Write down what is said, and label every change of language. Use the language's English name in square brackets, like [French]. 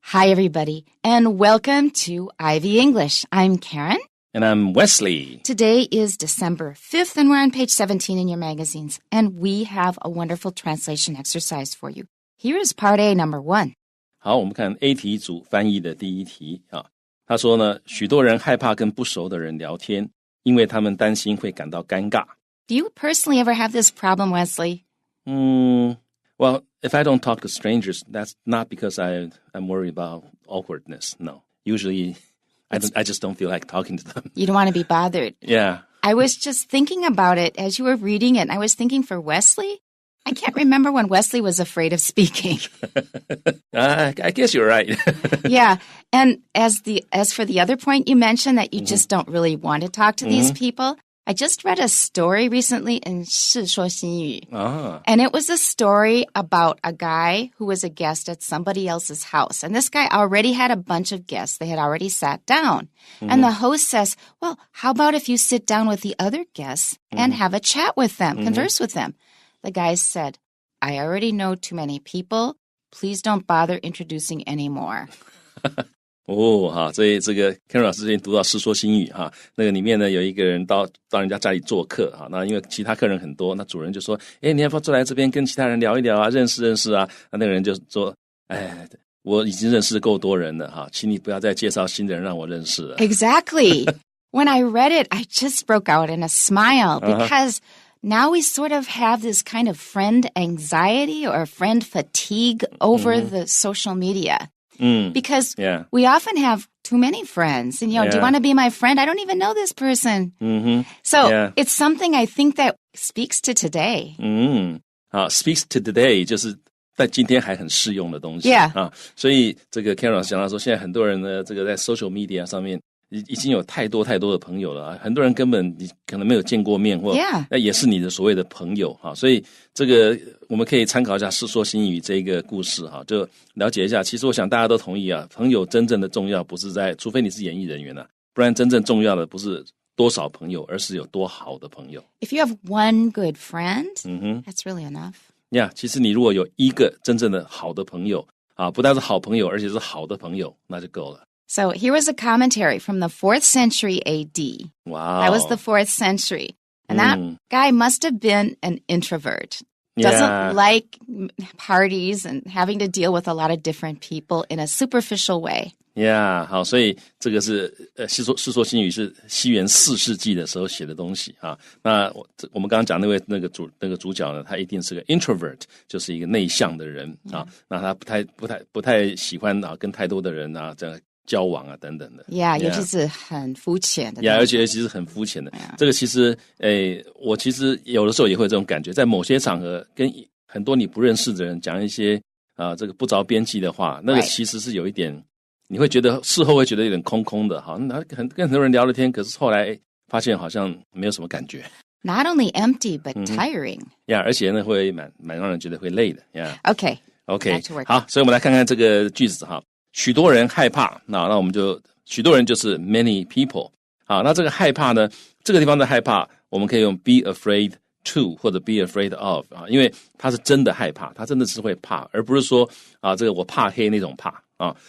[English] Hi, everybody, and welcome to Ivy English. I'm Karen. And I'm Wesley. Today is December 5th, and we're on page 17 in your magazines, and we have a wonderful translation exercise for you. Here is part A, number 1. [Chinese] 好，我们看 A 题组翻译的第一题啊。他说呢，许多人害怕跟不熟的人聊天，因为他们担心会感到尴尬。 [English] Do you personally ever have this problem, Wesley? Well, if I don't talk to strangers, that's not because I'm worried about awkwardness. No, usually I just don't feel like talking to them. You don't want to be bothered. Yeah. I was just thinking about it as you were reading it, and I was thinking for Wesley, I can't remember when Wesley was afraid of speaking. I guess you're right. Yeah. And as for the other point you mentioned that you just don't really want to talk to these people, I just read a story recently in 世说新语. And it was a story about a guy who was a guest at somebody else's house. And this guy already had a bunch of guests. They had already sat down. And the host says, well, how about if you sit down with the other guests and have a chat with them, converse with them? The guy said, I already know too many people. Please don't bother introducing any more. [Chinese] 所以这个 Karen 老师之前读到《世说新语》哈，那个里面呢有一个人到人家家里做客哈，那因为其他客人很多，那主人就说，你要不要坐来这边跟其他人聊一聊啊，认识认识啊？那个人就说，我已经认识够多人了哈，请你不要再介绍新人让我认识了。 [English] Exactly. When I read it, I just broke out in a smile because now we sort of have this kind of friend anxiety or friend fatigue over the social media. Because we often have too many friends. And, do you want to be my friend? I don't even know this person. So it's something I think that speaks to today. Speaks to today [Chinese] 就是在今天还很适用的东西。所以这个 Karen 老师讲到说，现在很多人呢，这个在 social media 上面已经有太多的朋友了，很多人根本你可能没有见过面，或那也是你的所谓的朋友哈。所以这个我们可以参考一下《世说新语》这个故事哈，就了解一下。其实我想大家都同意啊，朋友真正的重要不是除非你是演艺人员啊，不然真正重要的不是多少朋友，而是有多好的朋友。 [English] If you have one good friend, that's really enough. [Chinese] Yeah, 其实你如果有一个真正的好的朋友啊，不但是好朋友，而且是好的朋友，那就够了。 [English] So here was a commentary from the 4th century AD. Wow. That was the 4th century. And that guy must have been an introvert. Doesn't like parties and having to deal with a lot of different people in a superficial way. [Chinese] Yeah, 好，所以这个是世说新语是西元4世纪的时候写的东西啊。那我们刚刚讲那个主角呢，他一定是个 introvert， 就是一个内向的人啊。那他不太喜欢啊跟太多的人啊这样交往啊等等的。尤其是很肤浅的。而且其实很肤浅的。这个其实我其实有的时候也会有这种感觉，在某些场合跟很多你不认识的人讲一些这个不着边际的话，那个其实是有一点，你会觉得事后会觉得有点空空的哈。跟很多人聊了天，可是后来发现好像没有什么感觉。 [English] Not only empty but tiring. [Chinese] 而且呢会蛮让人觉得会累的。 [English] Okay. [Chinese] 好，所以我们来看看这个句子哈。许多人害怕，那我们就许多人就是 [English] many people。 [Chinese] 好，那这个害怕呢，这个地方的害怕，我们可以用 [English] be afraid to [Chinese] 或者 [English] be afraid of [Chinese] 啊，因为他是真的害怕，他真的是会怕，而不是说这个我怕黑那种怕啊。